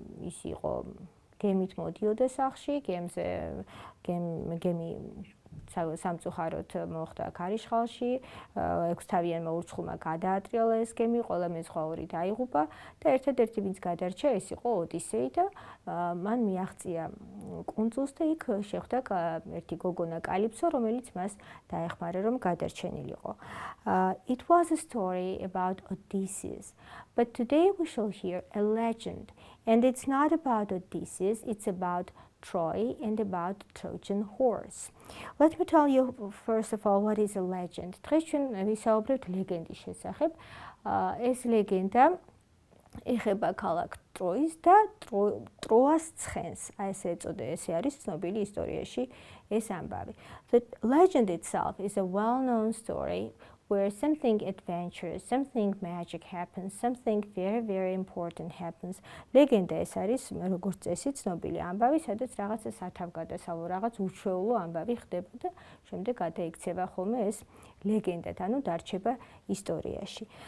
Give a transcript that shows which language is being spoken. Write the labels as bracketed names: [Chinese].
[Georgian] ის იყო გემით მოდიოდა სახლში, გემი სამწუხაროდ მოხვდა ქარიშხალში, 6-თავიანმა ურჩხულმა გადაატრიალა ეს გემი, ყველა მეზღვაური დაიღუპა და ერთადერთი ვინც გადარჩა ეს იყო ოდისეი და მან მიაღწია კუნძულს და იქ შეხვდა ერთი გოგონა კალიფსო, რომელიც მას დაეხმარა რომ გადარჩენილიყო. [English] It was a story about Odysseus, but today we shall hear a legend, and it's not about Odysseus, it's about Troy and about the Trojan horse. Let me tell you first of all what is a legend. [Georgian] დღეს ჩვენ ვისაუბრებთ ლეგენდის შესახებ. ეს ლეგენდა ეხება ქალაქ ტროის და ტროას ცხენს. ესე არის ცნობილი ისტორიაში ეს ამბავი. [English] The legend itself is a well-known story where something adventurous, something magic happens, something very, very important happens. [Georgian] ლეგენდა ეს არის როგორც წესი ცნობილი ამბავი, სადაც რაღაცა სათავგადასავლო, რაღაც უჩვეულო ამბავი ხდება და შემდეგ გადაიქცევა ხოლმე ეს ლეგენდად, ანუ დარჩება ისტორიაში.